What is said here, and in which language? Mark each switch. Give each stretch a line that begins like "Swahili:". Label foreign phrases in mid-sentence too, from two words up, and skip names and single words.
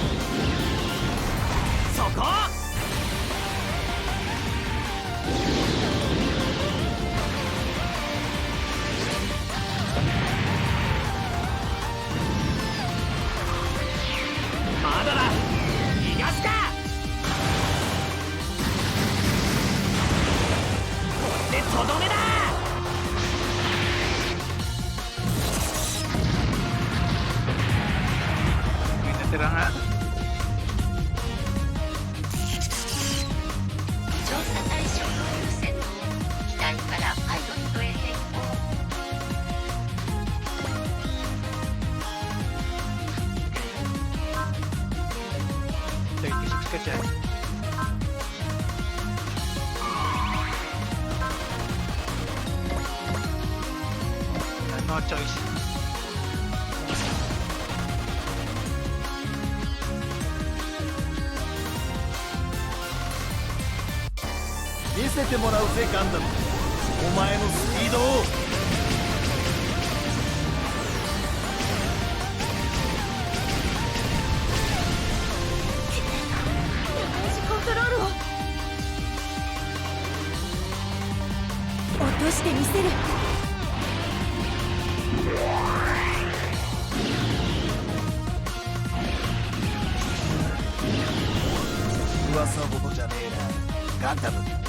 Japanese: そこ。まだだ。逃がすか。これでとどめだ。
Filipino: May natira nga.
Japanese: 調査対象の優先を機体からパイロットへ変更。
Filipino: 36 ka dyan.
English: No choice.
Japanese: 見せてもらうぜガンダム、お前のスピードを。同じコントロールを落としてみせる。噂ほどじゃねえなガンダム。